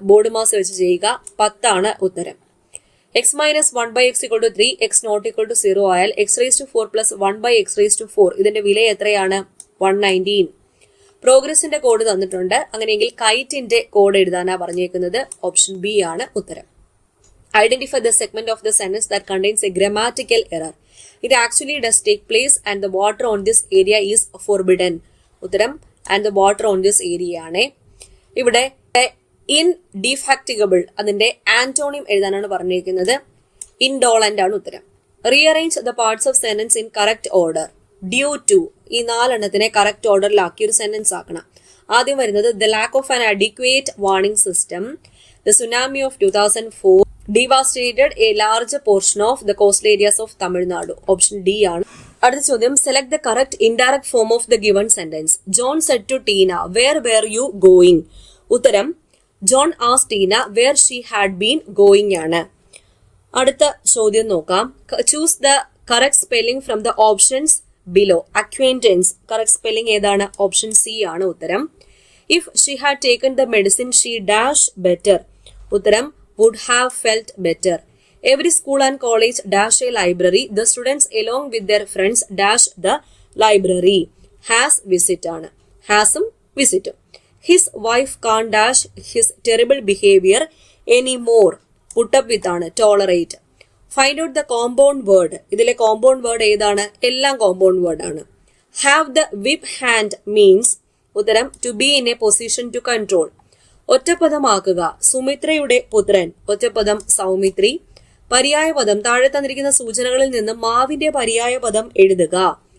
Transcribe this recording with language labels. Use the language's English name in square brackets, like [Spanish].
[Malayalam] Board mass വെച്ച് ചെയ്യുക. 10 ആണ് ഉത്തരം. x - 1/x = 3, x ≠ 0 ആയാൽ x⁴ + 1/x⁴. ഇതിന്റെ വില എത്രയാണ്? 119. പ്രോഗ്രസിന്റെ കോഡ് തന്നിട്ടുണ്ട്. അങ്ങനെയെങ്കിൽ കൈറ്റിന്റെ കോഡ് എഴുതാനാ പറഞ്ഞേക്കുന്നത്. ഓപ്ഷൻ ബി ആണ് ഉത്തരം. [English] Identify the segment of the sentence that contains a grammatical error. It actually does take place and the water on this area is forbidden. [Malayalam] ഉത്തരം [English] and the water on this area [Malayalam] ആണ്. ഇവിടെ ഇൻഡിഫാക്റ്റിഗബിൾ അതിന്റെ antonym എഴുതാനാണ് പറഞ്ഞിരിക്കുന്നത്. ഇൻഡോളന്റ് ആണ് ഉത്തരം. [English] Rearrange the parts of sentence in correct order. Due to [Malayalam] ഈ 4 എണ്ണത്തിനെ correct ഓർഡറിലാക്കി ഒരു സെന്റൻസ് ആക്കണം. ആദ്യം വരുന്നത് [English] The lack of an inadequate warning system. The tsunami of 2004 devastated a large portion of the coastal areas of Tamil Nadu. [Malayalam] Option D ആണ്. അടുത്ത ചോദ്യം, [English] Select the correct indirect form of the given sentence. John said to Tina where where you going. ഉത്തരം John asked Tina where she had been going ആണ്. [Malayalam] അടുത്ത ചോദ്യം നോക്കാം. [English] Choose the correct spelling from the options below. [Malayalam] അക്വൈന്റൻസ് correct spelling ഏതാണ്? Option C ആണ് ഉത്തരം. [English] If she had taken the medicine she dash better. ഉത്തരം would have felt better. Every school and college dash a library. The students along with their friends dash the library. Has visit ആണ്. Hasഉം വിസിറ്റും. His wife can't dash his terrible behavior anymore. Put up with ആണ്. Tolerate. Find out the compound word. [Malayalam] ഇതിലെ compound word ഏതാണ്? എല്ലാം compound word ആണ്. [English] Have the whip hand means ഉത്തരം to be in a position to control. [Malayalam] ഒറ്റപ്പദമാക്കുക. സുമിത്രയുടെ പുത്രൻ. ഒറ്റപ്പദം സൗമിത്രി. പര്യായപദം താഴെ തന്നിരിക്കുന്ന സൂചനകളിൽ നിന്ന് മാവിന്റെ പര്യായപദം എഴുതുക.